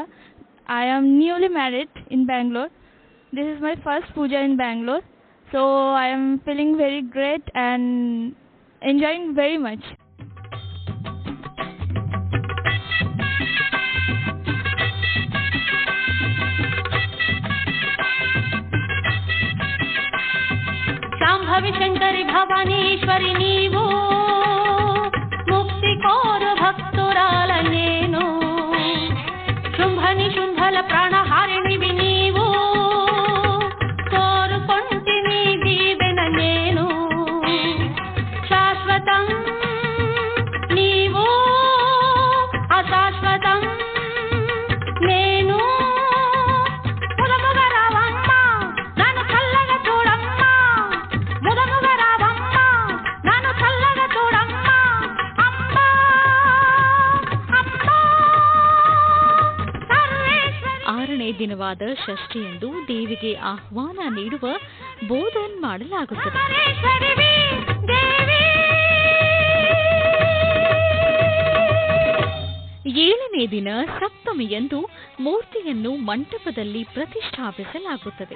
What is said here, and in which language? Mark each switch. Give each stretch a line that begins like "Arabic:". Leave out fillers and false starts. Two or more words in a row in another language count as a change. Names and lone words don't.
English: I am newly married in Bangalore. This is my first puja in Bangalore. So I am feeling very great and enjoying very much.
Telugu: శాంభవి శంకరి భవానీశ్వరి నీవు, ముక్తి కోరు భక్తురాల నేను, శుంభని శుంభల ప్రాణహారిణివి నీవు, కోరుకొంటిని దీవెన నేను, శాశ్వతం నీవు అశాశ్వతం నేను, ముదముగరావమ్మ నన్ను చల్లగా చూడమ్మ, ముదముగరావమ్మ నన్ను చల్లగా చూడమ్మ, అమ్మ అమ్మ ಸರ್ವೇಶ್ವರಿ.
Kannada: 6ನೇ ದಿನವಾದ ಷಷ್ಠಿಯಂದು ದೇವಿಗೆ ಆಹ್ವಾನ ನೀಡುವ ಬೋಧನ್ ಮಾಡಲಾಗುತ್ತದೆ. ಸರ್ವೇಶ್ವರಿ ದೇವಿ. 7ನೇ ದಿನ ಸಪ್ತಮಿಯಂದು ಮೂರ್ತಿಯನ್ನು ಮಂಟಪದಲ್ಲಿ ಪ್ರತಿಷ್ಠಾಪಿಸಲಾಗುತ್ತದೆ.